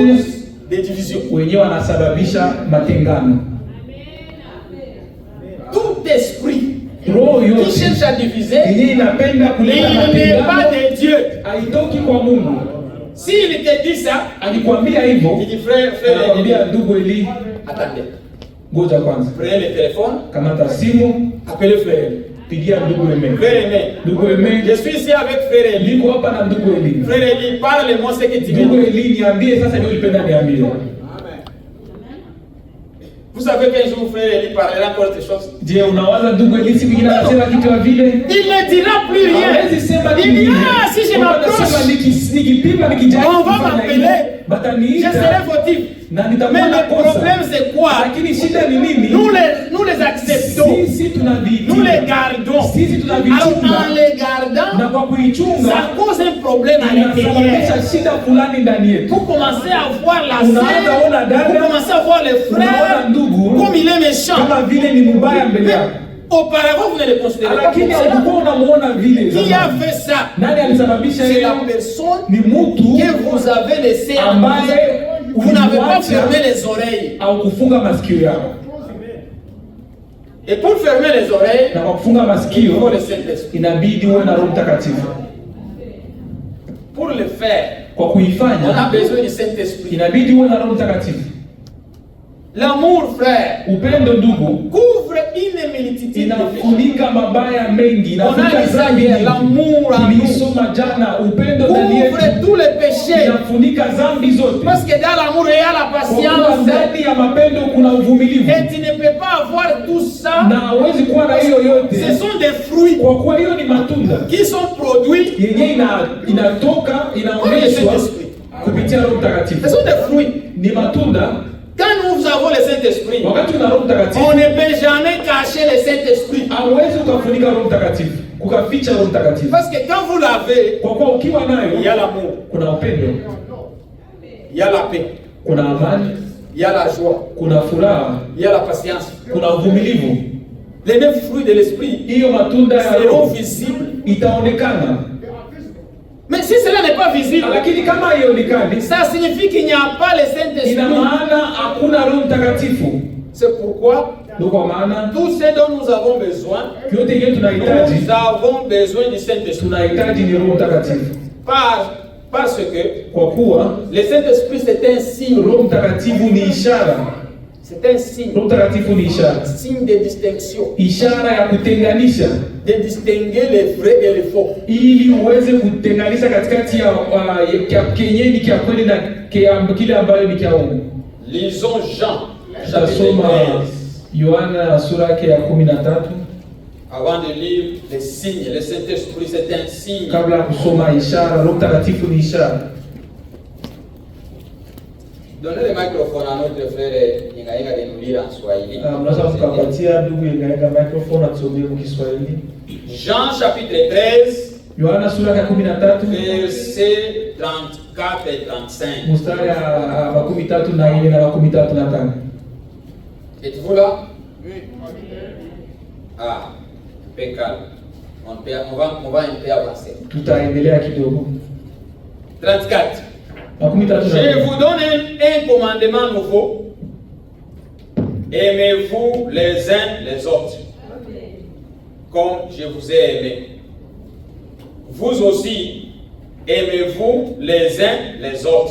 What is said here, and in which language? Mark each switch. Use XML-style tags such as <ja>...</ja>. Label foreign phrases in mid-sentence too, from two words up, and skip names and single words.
<fr>des divisions.</fr> <sw>wenyewe wanasababisha matengano.</sw> <fr>Tout esprit</fr> <sw>Roho</sw> <fr>qui</fr> <sw>yote</sw> <fr>cherche à diviser,</fr> <sw>yenye inapenda kuleta</sw> <fr>il n'est</fr> <sw>matengano</sw> <fr>pas de Dieu.</fr> <sw>haitoki kwa Mungu.</sw> <fr>S'il te dit ça,</fr> <sw>Alikwambia hivyo,</sw> <fr>il dit frère,</fr> <sw>anakwambia ndugu Eli,</sw> <fr>attendez,</fr> <sw>ngoja kwanza,</sw> <fr>prenez le téléphone,</fr> <sw>kamata simu,</sw> <fr>appelez frère.</fr> <sw>pigia ndugu Eme.</sw> <fr>Frère Aimé,</fr> <sw>Ndugu Eme,</sw> <fr>je suis ici avec frère Eli.</fr> <sw>niko hapa na ndugu Eli.</sw> <fr>Frère Eli, parle-moi ce que tu</fr> <sw>Ndugu</sw> <fr>veux.</fr> <sw>Eli, niambie sasa ndio ulipenda niambie.</sw> <fr>Vous savez qu'un jour frère Eli parlera encore autre chose. Je,</fr> <sw>unawaza ndugu Eli siku ingine anasema kitu ya vile?</sw> <fr>Il ne dira plus rien.</fr> <sw>Hawezi sema</sw> <fr>Il</fr> <sw>kingine.</sw> <fr>dit, ah, si je m'approche,</fr> <sw>nikipima nikijaribu</sw> <fr>on va</fr> <sw>kufanya</sw> <fr>m'appeler.</fr> <sw>hivyo,</sw> <fr>Je</fr> <sw>bataniita</sw> <fr>serai fautif.</fr> <sw>na</sw> <fr>Mais</fr> <sw>nitakuwa na</sw> <fr>le</fr> <sw>kosa.</sw> <fr>problème c'est quoi?</fr> <sw>Lakini shida ni nini?</sw> <fr>Nous les acceptons.</fr> <sw>Sisi tunaviitia.</sw> <fr>Nous les gardons.</fr> <sw>Sisi</sw> <fr>Alors</fr> <sw>tunavichunga.</sw> <fr>en les gardant,</fr> <sw>Na kwa kuichunga</sw> <fr>ça cause un problème à l'intérieur.</fr> <sw>inasababisha shida fulani ndani yetu.</sw> <fr>Vous commencez à voir la</fr> <sw>Unaanza ona</sw> <fr>sœur,</fr> <sw>dada,</sw> <fr>vous commencez à voir le</fr> <sw>unaona</sw> <fr>frère,</fr> <sw>ndugu</sw> <fr>comme il est méchant.</fr> <sw>kama vile ni mbaya mbele</sw> <fr>Mais</fr> <sw>yako.</sw> <fr>auparavant, vous ne le considérez pas comme</fr> <sw>Lakini</sw> <fr>cela.</fr> <sw>ulikuwa unamuona vile.</sw> <fr>Qui a</fr> <sw>zamani.</sw> <fr>fait ça?</fr> <sw>Nani alisababisha</sw> <fr>C'est</fr> <sw>hiyo?</sw> <fr>la personne</fr> <sw>Ni mtu</sw> <fr>que vous avez laissé en</fr> <sw>ambaye</sw> <fr>vie. Vous n'avez pas</fr> <sw>ulimwacha</sw> <fr>fermé les oreilles.</fr> <sw>au kufunga masikio yako.</sw> <fr>Et pour fermer les oreilles,</fr> <sw>Na kwa kufunga</sw> <fr>il faut</fr> <sw>masikio</sw> <fr>le Saint-Esprit.</fr> <sw>inabidi uwe na Roho Mtakatifu.</sw> <fr>Pour le faire,</fr> <sw>Kwa</sw> <fr>on a</fr> <sw>kuifanya</sw> <fr>besoin du Saint-Esprit.</fr> <sw>inabidi uwe na Roho Mtakatifu.</sw> <fr>L'amour, frère,</fr> <sw>Upendo ndugu</sw> <fr>couvre une multitude de péchés.</fr> <sw>inafunika mabaya mengi, inafunika dhambi nyingi.</sw> <fr>L'amour en nous</fr> <sw>Tulisoma jana, upendo ndani yetu</sw> <fr>couvre tous les péchés.</fr> <sw>inafunika dhambi zote.</sw> <fr>Parce que dans l'amour, il y a la</fr> <sw>Kwa kuwa</sw> <fr>patience.</fr> <sw>ndani ya mapendo kuna uvumilivu,</sw> <fr>Et tu ne peux pas avoir tout ça.</fr> <sw>na hawezi kuwa na hiyo</sw> <fr>Ce</fr> <sw>yote,</sw> <fr>sont des fruits</fr> <sw>kwa kuwa hiyo ni matunda</sw> <fr>qui sont produits.</fr> <sw>yenye inatoka inaonyeshwa kupitia Roho</sw> <fr>Ce</fr> <sw>Mtakatifu.</sw> <fr>sont des fruits.</fr> <sw>Ni matunda.</sw> <fr>Quand nous avons le Saint-Esprit,</fr> <sw>Wakati una Roho Mtakatifu</sw> <fr>on ne peut jamais cacher le Saint-Esprit.</fr> <sw>hauwezi ukafunika Roho Mtakatifu, kukaficha Roho Mtakatifu,</sw> <fr>Parce que quand vous l'avez,</fr> <sw>kwa kuwa ukiwa</sw> <fr>il y</fr> <sw>nayo</sw> <fr>a l'amour,</fr> <sw>kuna upendo,</sw> <fr>il y a la paix,</fr> <sw>kuna amani,</sw> <fr>il y a la joie,</fr> <sw>kuna furaha,</sw> <fr>il y a la patience.</fr> <sw>kuna uvumilivu.</sw> <fr>Les 9 fruits de l'Esprit</fr> <sw>Hiyo matunda ya</sw> <fr>seront</fr> <sw>Roho</sw> <fr>visibles.</fr> <sw>itaonekana,</sw> <fr>Mais si cela n'est pas visible,</fr> <sw>lakini kama haionekani,</sw> <fr>ça signifie qu'il n'y a pas le</fr> <sw>ina</sw> <fr>Saint-Esprit.</fr> <sw>maana hakuna Roho Mtakatifu.</sw> <fr>C'est pourquoi</fr> <sw>Ndio kwa maana</sw> <fr>tout ce dont nous avons besoin,</fr> <sw>yote yenyewe tunahitaji,</sw> <fr>nous avons besoin du Saint-Esprit.</fr> <sw>tunahitaji ni Roho Mtakatifu,</sw> <fr>Parce que</fr> <sw>kwa kuwa</sw> <fr>le Saint-Esprit c'est un signe.</fr> <sw>Roho Mtakatifu ni ishara.</sw> <fr>C'est un signe.</fr> <sw>Roho Mtakatifu ni ishara,</sw> <fr>Signe de distinction.</fr> <sw>ishara ya kutenganisha,</sw> <fr>De distinguer les vrais et les faux.</fr> <sw>ili uweze kutenganisha katikati ya kenye ni kia kweli na kile ambayo ni kia uongo.</sw> <fr>Lisons Jean, chapitre</fr> <sw>Tutasoma</sw> <fr>13.</fr> <sw>Yohana sura yake ya 13.</sw> <fr>Avant de lire les signes, le Saint-Esprit c'est un signe.</fr> <sw>Kabla ya kusoma ishara, Roho Mtakatifu ni ishara.</sw> <fr>Donnez le microphone à notre frère Ingainga de nous lire en Swahili.</fr> <sw>Mnaweza kukapatia ndugu Ingainga microphone atusomee kwa Kiswahili.</sw> <fr>Jean chapitre 13,</fr> <sw>Yohana sura ya 13</sw> <fr>versets 34 et 35.</fr> <sw>mstari ya 13 na 4 na 35.</sw> <fr>Êtes-vous là? Ah, impeccable. On va un peu avancer.</fr> <sw>Tutaendelea kidogo. 34. 13</sw> <fr>Je vous donne un commandement nouveau. Aimez-vous les uns les autres, comme je vous ai aimé. Vous aussi, aimez-vous les uns les autres.</fr>